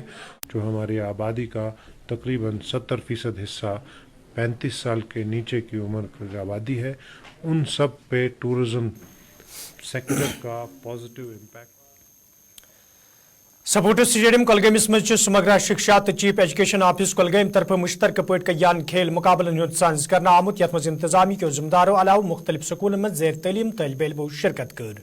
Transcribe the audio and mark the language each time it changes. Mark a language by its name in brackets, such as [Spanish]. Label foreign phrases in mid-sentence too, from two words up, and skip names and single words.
[Hindi] जो हमारी आबादी का तकरीबन 70% हिस्सा 35 साल के नीचे की उम्र की जो आबादी है, उन सब पे टूरिज़म सेक्टर का पॉजिटिव इम्पैक्ट। [Kashmiri] सपोर्ट्स स्टेडियम कोलगेमस मज समग्र शिक्षा तो चीफ एजुकेशन ऑफिस कोलगेम तरफ मुश्तरक पे कयान खेल मुकाबलन साज कर आमुत यथ मज इंतजामी के जिम्मेदारों अलाव मुख्तलिफ स्कूलों में जेर तलीम तलब इलमो शिरकत कर।